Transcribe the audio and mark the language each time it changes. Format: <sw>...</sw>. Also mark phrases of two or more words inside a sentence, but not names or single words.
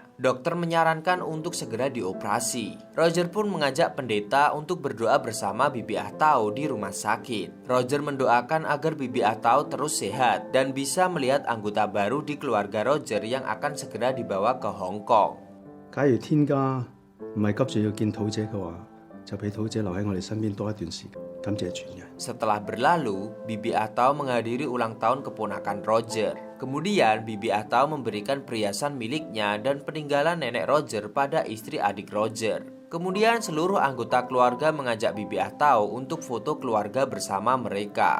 <id>Dokter menyarankan untuk segera dioperasi. Roger pun mengajak pendeta untuk berdoa bersama Bibi Atau di rumah sakit. Roger mendoakan agar Bibi Atau terus sehat dan bisa melihat anggota baru di keluarga Roger yang akan segera dibawa ke Hong Kong.</id> <yue>假如天家唔係急住要見土姐嘅話，就俾土姐留喺我哋身邊多一段時間。感謝全人。</yue> <id>Setelah berlalu, Bibi Atau menghadiri ulang tahun keponakan Roger. Kemudian Bibi Atau memberikan perhiasan miliknya dan peninggalan nenek Roger pada istri adik Roger. Kemudian seluruh anggota keluarga mengajak Bibi Atau untuk foto keluarga bersama mereka.</id>